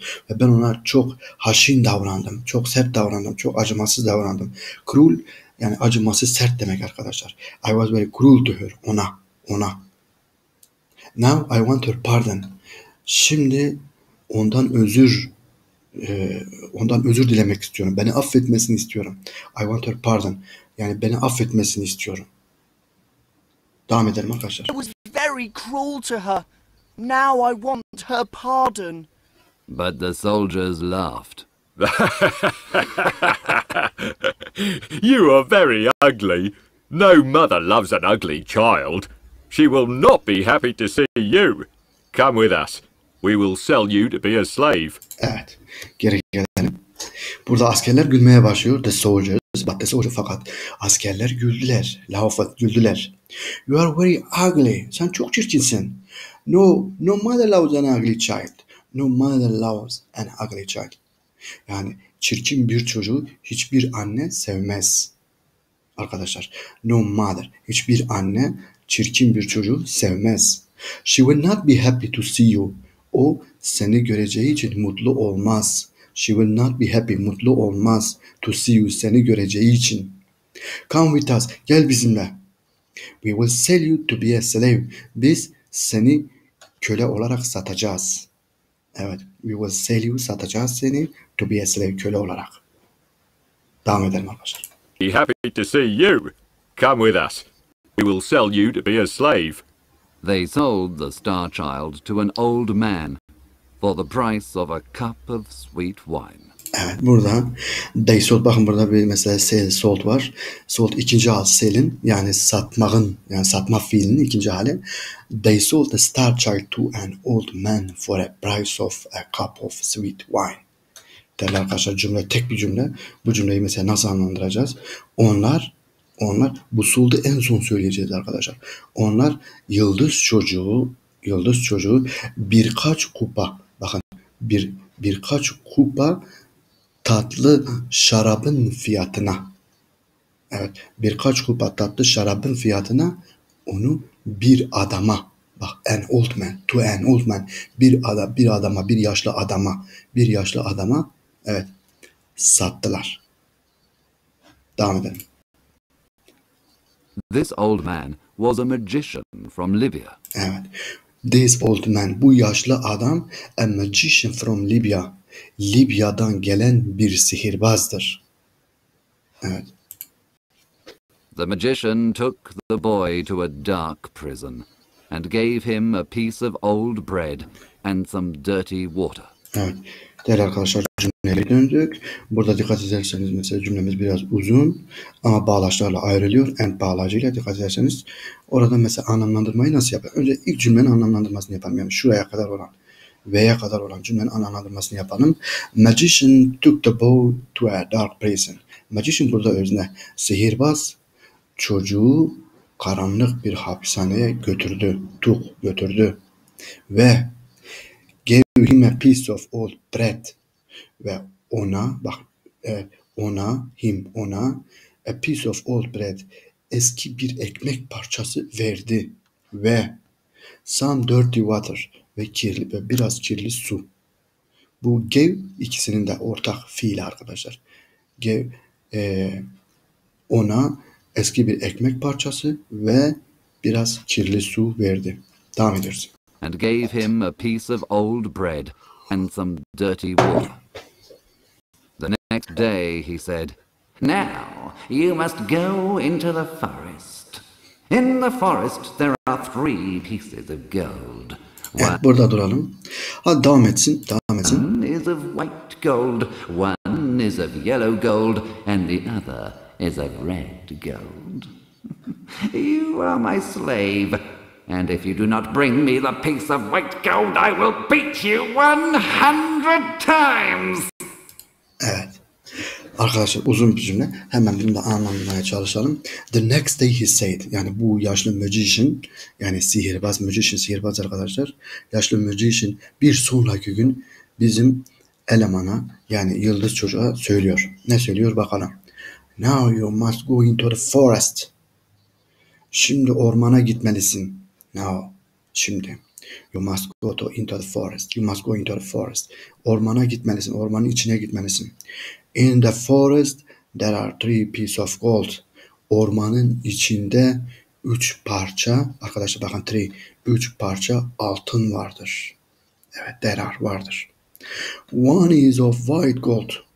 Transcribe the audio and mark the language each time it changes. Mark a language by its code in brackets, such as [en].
[tr] Ve ben ona çok haşin davrandım. Çok sert davrandım. Çok acımasız davrandım. [en] Cruel [tr] yani acımasız, sert demek arkadaşlar. [en] I was very cruel to her. [tr] Ona. [en] Now I want her pardon. [tr] Şimdi ondan özür dilemek istiyorum. Beni affetmesini istiyorum. [en] I want her pardon. [tr] Yani beni affetmesini istiyorum. Devam edelim arkadaşlar. [en] I was very cruel to her. Now I want her pardon. But the soldiers laughed. You are very ugly. No mother loves an ugly child. She will not be happy to see you. Come with us. We will sell you to be a slave. [tr] Evet. Geri gelelim. Burada askerler gülmeye başlıyor. [en] The soldiers. [tr] Fakat askerler güldüler. Güldüler. [en] You are very ugly. [tr] Sen çok çirkinsin. [en] No mother loves an ugly child. No mother loves an ugly child. [tr] Yani çirkin bir çocuğu hiçbir anne sevmez. Arkadaşlar. [en] No mother. [tr] Hiçbir anne çirkin bir çocuğu sevmez. [en] She will not be happy to see you. [tr] O seni göreceği için mutlu olmaz. [en] She will not be happy. [tr] Mutlu olmaz. [en] To see you. [tr] Seni göreceği için. [en] Come with us. [tr] Gel bizimle. [en] We will sell you to be a slave. Biz seni köle olarak satacağız. [tr] Evet. [en] We will sell you. [tr] Satacağız seni. [en] To be a slave. [tr] Köle olarak. Devam edelim arkadaşlar. [en] Be happy to see you. Come with us. We will sell you to be a slave. They sold the star child to an old man for the price of a cup of sweet wine. [tr] Evet, burada [en] they sold, [tr] bakın burada bir mesela sell, sold var. Sold ikinci hal sell'in, yani satmanın, yani satma fiilinin ikinci hali. [en] They sold the star child to an old man for a price of a cup of sweet wine. [tr] Değerli arkadaşlar, cümle tek bir cümle. Bu cümleyi mesela nasıl anlandıracağız? Onlar bu sold'u en son söyleyeceğiz arkadaşlar. Onlar yıldız çocuğu birkaç kupa, bakın birkaç kupa tatlı şarabın fiyatına, evet, birkaç kupa tatlı şarabın fiyatına onu bir adama, bak, [en] an old man, to an old man, [tr] bir yaşlı adama, evet, sattılar. Devam edelim. [en] This old man was a magician from Libya. [tr] Evet. [en] This old man, [tr] bu yaşlı adam, [en] a magician from Libya. [tr] Libya'dan gelen bir sihirbazdır. Evet. [en] The magician took the boy to a dark prison and gave him a piece of old bread and some dirty water. [tr] Evet. Değerli arkadaşlar, cümleye döndük. Burada dikkat ederseniz mesela cümlemiz biraz uzun ama bağlaçlarla ayrılıyor. And bağlacıyla dikkat ederseniz orada mesela anlamlandırmayı nasıl yapar? Önce ilk cümlenin anlamlandırmasını yapalım. Yani şuraya kadar olan, V'ye kadar olan cümlenin anlamlandırmasını yapalım. [en] Magician took the boy to a dark prison. [tr] Magician burada özne. Sihirbaz çocuğu karanlık bir hapishaneye götürdü. [en] Ve gave him a piece of old bread. [tr] Ve ona, bak, ona [en] a piece of old bread, [tr] eski bir ekmek parçası verdi. Ve [en] some dirty water, [tr] ve biraz kirli su. Bu gave ikisinin de ortak fiili arkadaşlar. Gave, ona eski bir ekmek parçası ve biraz kirli su verdi. Devam ediyoruz. [en] And gave him a piece of old bread and some dirty water. The next day he said, "Now you must go into the forest. In the forest there are 3 pieces of gold. [tr] Evet, burada duralım. Hadi devam etsin. [en] One is of white gold, one is of yellow gold, and the other is of red gold. You are my slave, and if you do not bring me the piece of white gold, I will beat you 100 times." [tr] Evet. Arkadaşlar, uzun bir cümle. Hemen bunu da anlamaya çalışalım. [en] The next day he said, [tr] yani bu yaşlı magician, yani sihirbaz arkadaşlar. Yaşlı magician bir sonraki gün bizim elemana, yani yıldız çocuğa söylüyor. Ne söylüyor bakalım. [en] Now you must go into the forest. [tr] Şimdi ormana gitmelisin. Şimdi. [en] You must go into the forest. You must go into the forest. [tr] Ormana gitmelisin. Ormanın içine gitmelisin. [en] In the forest there are 3 pieces of gold. [tr] Ormanın içinde 3 parça, arkadaşlar bakın 3 parça altın vardır. Evet, vardır. [en] One is of white gold.